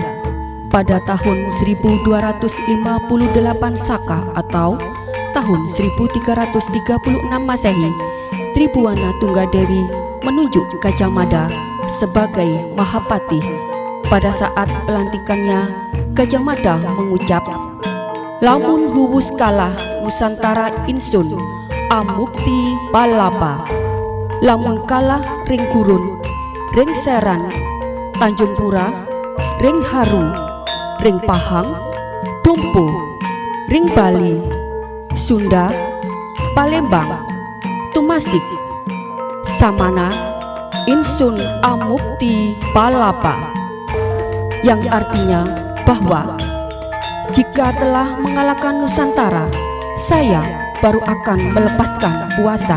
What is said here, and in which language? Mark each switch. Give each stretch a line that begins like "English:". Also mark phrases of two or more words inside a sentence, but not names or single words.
Indonesian: Pada tahun 1258 Saka atau tahun 1336 Masehi, Tribuana Tunggadewi menunjuk Gajah Mada sebagai Mahapati. Pada saat pelantikannya, Gajah Mada mengucap,
Kawi: "Lamun huwus kalah Nusantara insun amukti palapa, lamun kalah ring gurun, ring Seran, Tanjung Pura, ring Haru, ring Pahang, Dumpo, ring Bali, Sunda, Palembang, Tumasik, Samana, insun amukti palapa,"
Indonesian: yang artinya bahwa jika telah mengalahkan Nusantara, saya baru akan melepaskan puasa.